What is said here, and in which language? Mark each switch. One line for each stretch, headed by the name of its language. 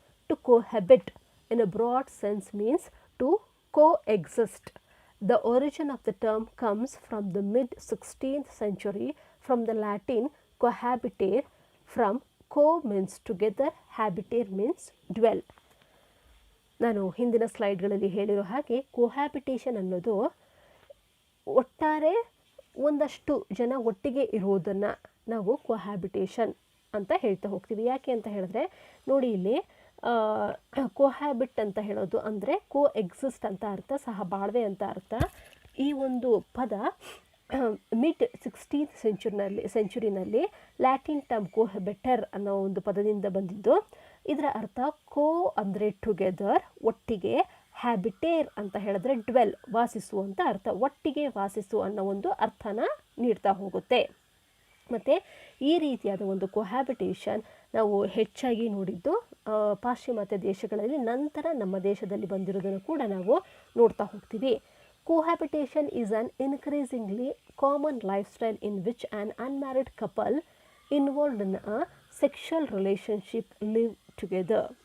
English: To cohabit in a broad sense means to coexist. The origin of the term comes from the mid-16th century from the Latin cohabitare, from co means together, habitare means dwell.
Kannada: ನಾನು ಹಿಂದಿನ ಸ್ಲೈಡ್ಗಳಲ್ಲಿ ಹೇಳಿರೋ ಹಾಗೆ ಕೊಹ್ಯಾಬಿಟೇಷನ್ ಅನ್ನೋದು ಒಟ್ಟಾರೆ ಒಂದಷ್ಟು ಜನ ಒಟ್ಟಿಗೆ ಇರೋದನ್ನು ನಾವು ಕೊಹ್ಯಾಬಿಟೇಷನ್ ಅಂತ ಹೇಳ್ತಾ ಹೋಗ್ತೀವಿ. ಯಾಕೆ ಅಂತ ಹೇಳಿದ್ರೆ ನೋಡಿ, ಇಲ್ಲಿ ಕೊಹ್ಯಾಬಿಟ್ ಅಂತ ಹೇಳೋದು ಅಂದರೆ ಕೋ ಎಕ್ಸಿಸ್ಟ್ ಅಂತ ಅರ್ಥ, ಸಹಬಾಳ್ವೆ ಅಂತ ಅರ್ಥ. ಈ ಒಂದು ಪದ mid-16th ಸೆಂಚುರಿನಲ್ಲಿ ಲ್ಯಾಟಿನ್ ಟರ್ಮ್ ಕೋಹೆಬೆಟರ್ ಅನ್ನೋ ಒಂದು ಪದದಿಂದ ಬಂದಿದ್ದು. ಇದರ ಅರ್ಥ ಕೋ ಅಂದರೆ ಟುಗೆದರ್, ಒಟ್ಟಿಗೆ, ಹ್ಯಾಬಿಟೇರ್ ಅಂತ ಹೇಳಿದ್ರೆ ಡ್ವೆಲ್, ವಾಸಿಸು ಅಂತ ಅರ್ಥ, ಒಟ್ಟಿಗೆ ವಾಸಿಸು ಅನ್ನೋ ಒಂದು ಅರ್ಥನ ನೀಡ್ತಾ ಹೋಗುತ್ತೆ. ಮತ್ತು ಈ ರೀತಿಯಾದ ಒಂದು ಕೊಹ್ಯಾಬಿಟೇಷನ್ ನಾವು ಹೆಚ್ಚಾಗಿ ನೋಡಿದ್ದು ಪಾಶ್ಚಿಮಾತ್ಯ ದೇಶಗಳಲ್ಲಿ, ನಂತರ ನಮ್ಮ ದೇಶದಲ್ಲಿ ಬಂದಿರೋದನ್ನು ಕೂಡ ನಾವು ನೋಡ್ತಾ ಹೋಗ್ತೀವಿ.
English: Cohabitation is an increasingly common lifestyle in which an unmarried couple involved in a sexual relationship live together.